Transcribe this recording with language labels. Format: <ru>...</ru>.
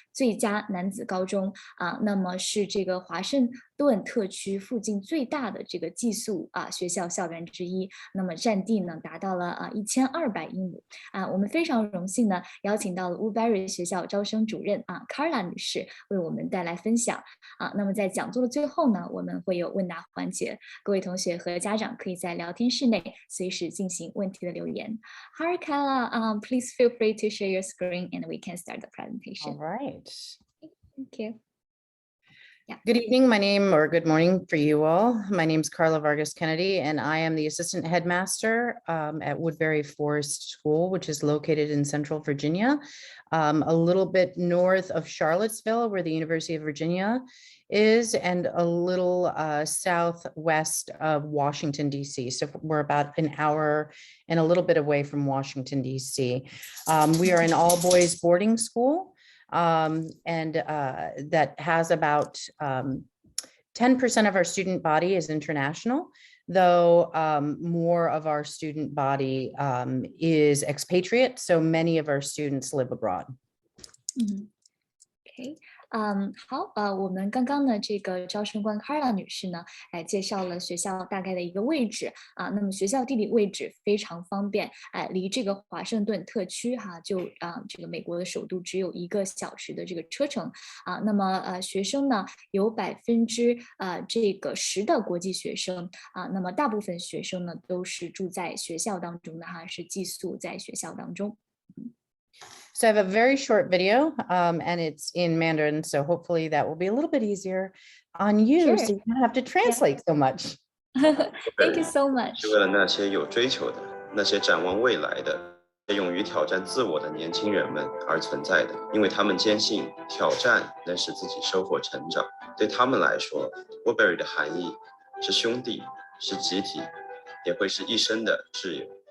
<zh>最佳男子高中那么是这个华盛顿特区附近最大的这个寄宿学校校园之一，那么占地呢达到了1200英亩我们非常荣幸呢邀请到了 Woodberry 学校招生主任Carla 女士为我们带来分享那么在讲座的最后呢，我们会有问答环节，各位同学和家长可以在聊天室内随时进行问题的留言。</zh> <en>Hi Carla, please feel free to share your screen and we can start the presentation. All right. Thank you. Yeah. Good evening, good morning for you all. My name is Carla Vargas Kennedy, and I am the assistant headmaster at Woodberry Forest School, which is located in Central Virginia, a little bit north of Charlottesville, where the University of Virginia is, and a little southwest of Washington, D.C. So we're about an hour and a little bit away from Washington, D.C. We are an all-boys boarding school. And that has about 10% of our student body is international, though more of our student body is expatriate. So many of our students live abroad. Okay.</en> <zh>好，我们刚刚呢，这个招生官 Carla 女士呢，介绍了学校大概的一个位置那么学校地理位置非常方便，离这个华盛顿特区就这个美国的首都只有1个小时的这个车程那么学生呢有10%的国际学生那么大部分学生呢都是住在学校当中的是寄宿在学校当中。</zh> <en>So I have a very short video and it's in Mandarin. So hopefully that will be a little bit easier on you. Sure. So you don't have to translate so much. Thank you so much.</en> <zh>是为了那些有追求的、那些展望未来的、勇于挑战自我的年轻人们而存在的，因为他们坚信挑战能使自己收获成长。对他们来说 ，Woodberry 的含义是兄弟，是集体，也会是一生的挚友。</zh>